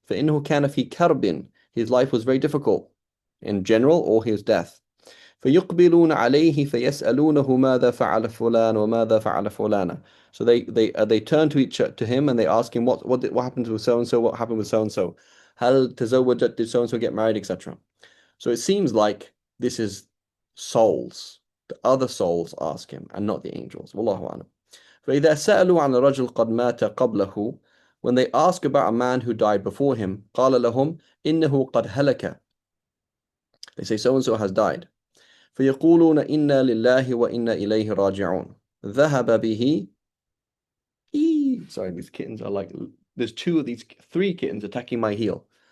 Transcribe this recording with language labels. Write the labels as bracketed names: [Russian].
[Arabic] فإنه كان في كرب, [English] his life was very difficult in general, or his death. [Arabic] فيقبلون عليه فيسألونه ماذا فعل فلان وماذا فعل فلانة. [English] So they turn to him and they ask him what happened to so and so, what happened with so and so. [Arabic] هل تزوجت, [English] did so and so get married, etc. So it seems like this is souls. The other souls ask him and not the angels. Wallahu a'lam. [Arabic] فإذا سألوا عن رجل قد مات قبله, [English] when they ask about a man who died before him, [Arabic] قال لهم إنه قد هلك. [English] They say so and so has died. [Arabic] فيقولون إنا لله وإنا إليه راجعون. ذهب به. [English] Sorry, these kittens are like, there's three kittens attacking my heel.